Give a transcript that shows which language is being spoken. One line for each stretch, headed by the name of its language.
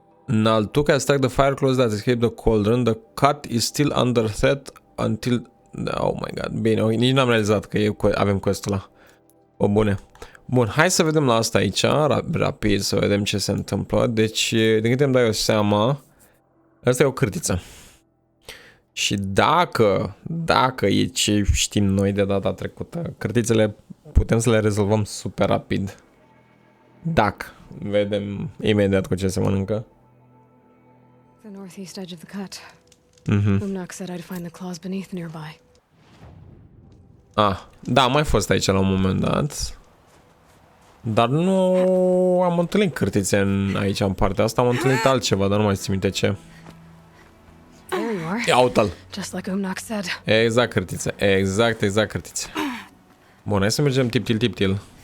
English: Now, took I struck the fire close that escaped the cauldron. The cut is still under threat until... Oh my god,
Romanian: bine, nici n-am realizat că avem quest-ul ăla. O, bune. Bun, hai să vedem la asta aici, rapid, să vedem ce se întâmplă. Deci, din câte îmi dau eu seama, asta e o cârtiță. Și dacă e ce știm noi de data trecută, cârtițele putem să le rezolvăm super rapid. Dacă vedem imediat cu ce se mănâncă.
English: The northeast edge of the cut. Umnak said I'd find the claws beneath nearby.
Romanian: Da, am mai fost aici la un moment dat. Dar nu am întâlnit cârtițe aici în partea asta, am întâlnit altceva, dar nu mai țin minte ce.
English: There you are.
Romanian: Ia uite-l.
English: Just like Umnak said.
Romanian: Exact cârtițe, exact cârtițe. Bun, hai să mergem tip-til.